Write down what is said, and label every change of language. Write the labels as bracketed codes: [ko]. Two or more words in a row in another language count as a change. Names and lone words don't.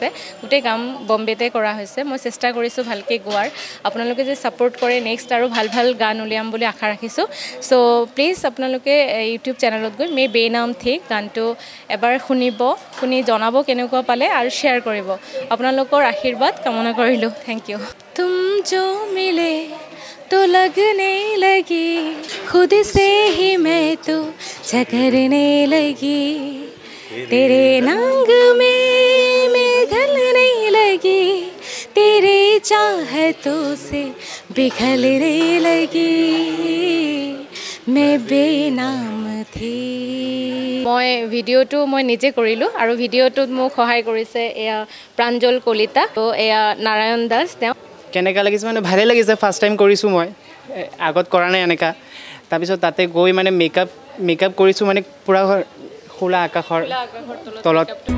[as] গোটেই কাম বম্বেতে কৰা হৈছে। মই চেষ্টা কৰিছোঁ ভালকৈ গোৱাৰ। আপোনালোকে যে ছাপোৰ্ট কৰে নেক্সট আৰু ভাল ভাল গান উলিয়াম বুলি আশা ৰাখিছোঁ। [en] so please [as] আপোনালোকে ইউটিউব চেনেলত গৈ মে বেনাম থি গানটো এবাৰ শুনি জনাব কেনেকুৱা পালে আৰু শ্বেয়াৰ কৰিব। আপোনালোকৰ আশীৰ্বাদ কামনা কৰিলোঁ। [en] thank you. [hi] তুম जो मिले तो लगने लगी, खुद से ही मैं तो झकरने लगी, तेरे नंग में मैं ढलने लगी, तेरे चाहतों से बिखरने लगी, मैं बेनाम थी। [as] মই ভিডিঅ'টো মই নিজে কৰিলোঁ আৰু ভিডিঅ'টোত মোক সহায় কৰিছে এয়া প্ৰাঞ্জল কলিতা, এয়া নাৰায়ণ দাস। তেওঁ কেনেকুৱা লাগিছে মানে ভালেই লাগিছে। [en] first time [as] কৰিছোঁ, মই আগত কৰা নাই এনেকুৱা। তাৰপিছত তাতে গৈ মানে মেকআপ কৰিছোঁ, মানে পূৰা খোলা আকাশৰ তলত।